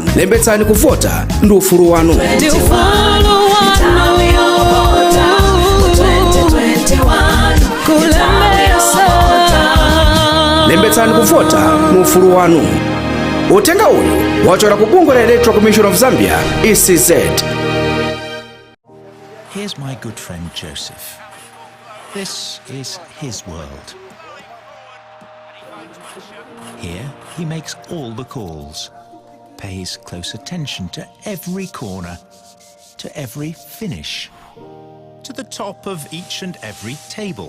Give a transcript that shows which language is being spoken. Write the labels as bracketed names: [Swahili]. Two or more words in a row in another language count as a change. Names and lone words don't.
[Nyanja] Lembetsani kuvota ndi ufulu wanu. Lembetsani kuvota mu ufulu wanu. Utenga uyu wachokera ku bungwe la Electoral Commission of Zambia, ECZ. [English] Here's my good friend Joseph. This is his world. Here he makes all the calls, pays close attention to every corner, to every finish, to the top of each and every table.